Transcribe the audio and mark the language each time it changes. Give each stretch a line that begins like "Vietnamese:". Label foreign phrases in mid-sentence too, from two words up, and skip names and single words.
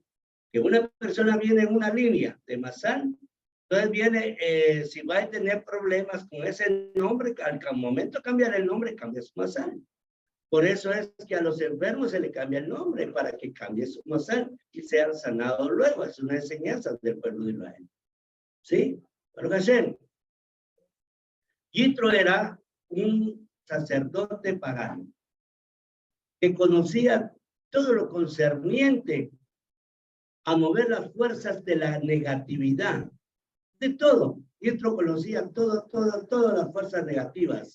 Spanish: Que una persona viene en una línea de masal, entonces viene, si va a tener problemas con ese nombre, al momento de cambiar el nombre, cambia su masal. Por eso es que a los enfermos se le cambia el nombre, para que cambie su masal y sean sanados luego. Es una enseñanza del pueblo de Israel. ¿Sí?
Hebrew: ברוך השם.
Spanish: Yitro era un sacerdote pagano que conocía todo lo concerniente a mover las fuerzas de la negatividad, de todo. Yitro conocía todas las fuerzas negativas.